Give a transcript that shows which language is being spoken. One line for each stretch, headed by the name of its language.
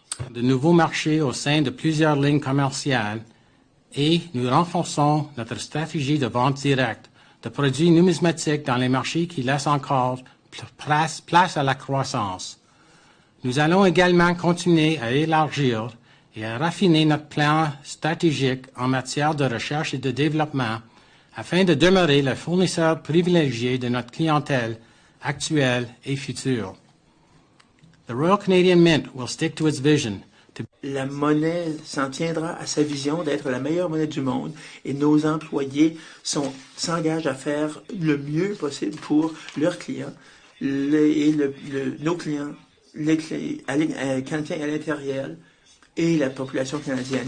French: De nouveaux marchés au sein de plusieurs lignes commerciales et nous renforçons notre stratégie de vente directe de produits numismatiques dans les marchés qui laissent encore place à la croissance. Nous allons également continuer à élargir et à raffiner notre plan stratégique en matière de recherche et de développement afin de demeurer le fournisseur privilégié de notre clientèle actuelle et future.
English: The Royal Canadian Mint will stick to its vision.
French: La monnaie s'en tiendra à sa vision d'être la meilleure monnaie du monde et nos employés s'engagent à faire le mieux possible pour leurs clients nos clients, canadiens à l'intérieur et la population canadienne.